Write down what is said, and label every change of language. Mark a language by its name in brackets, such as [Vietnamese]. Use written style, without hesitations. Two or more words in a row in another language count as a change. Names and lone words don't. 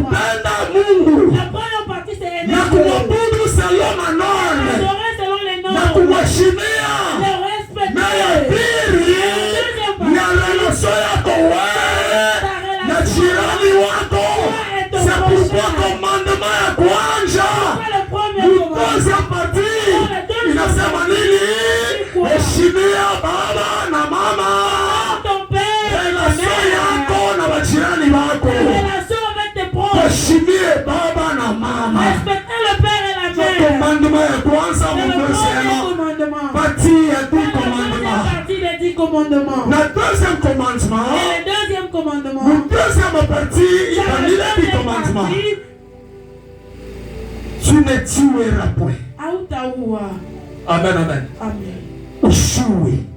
[French] partie c'est aimer. Adorer selon les normes. Le respect. C'est pourquoi commandement [Swahili] ya kwanza [French] deuxième partie [Swahili] inasema nini? Heshimia baba na mama, relation yako na majirani wako. Heshimie baba na mama. Commandement ya kwanza partie ya 10 commandements. [French] Na deuxième commandement. Le deuxième partie, il y a les 10 commandements. Tu ne tueras point. [Swahili] Amen, amen. Usiue.